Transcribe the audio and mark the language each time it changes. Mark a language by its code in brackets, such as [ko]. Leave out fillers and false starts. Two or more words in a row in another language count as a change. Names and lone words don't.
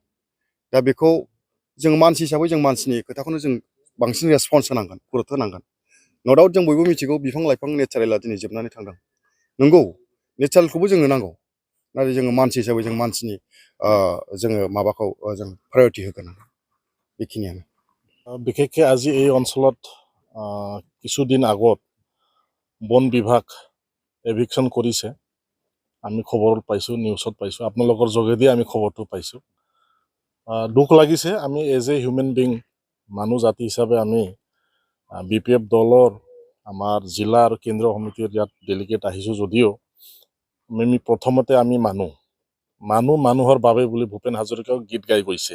[brx] दा बेखौ जों मानसि हिसाबै जों मानसिनि खोथाखौनो जों बांसिन रेसपन्स होनांगोन, गुरुत्थ' होनांगोन। [en] no doubt [brx] जों बयबो मिथिगौ बिफां लाइफां नेचारेला दिनै जोबनानै थांदों। नंगौ, नेचारेलखौबो जोंनो नांगौ, नाथाय जोङो मानसि हिसाबै जों मानसिनि जोङो माबाखौ जों प्रायरिटि होगोन। बेखिनियानो। [as] বিশেষকৈ আজি এই অঞ্চলত কিছুদিন আগত বন বিভাগ এভিকশ্যন কৰিছে। আমি খবৰ পাইছোঁ, নিউজত পাইছোঁ, আপোনালোকৰ যোগেদি আমি খবৰটো পাইছোঁ। দুখ লাগিছে। আমি [en] as a human being, [as] মানুহ জাতি হিচাপে আমি BPF দলৰ আমাৰ জিলা আৰু কেন্দ্ৰীয় সমিতিৰ ইয়াত ডেলিগেট আহিছোঁ যদিও আমি প্ৰথমতে আমি মানুহৰ বাবে বুলি ভূপেন হাজৰিকাও গীত গাই গৈছে।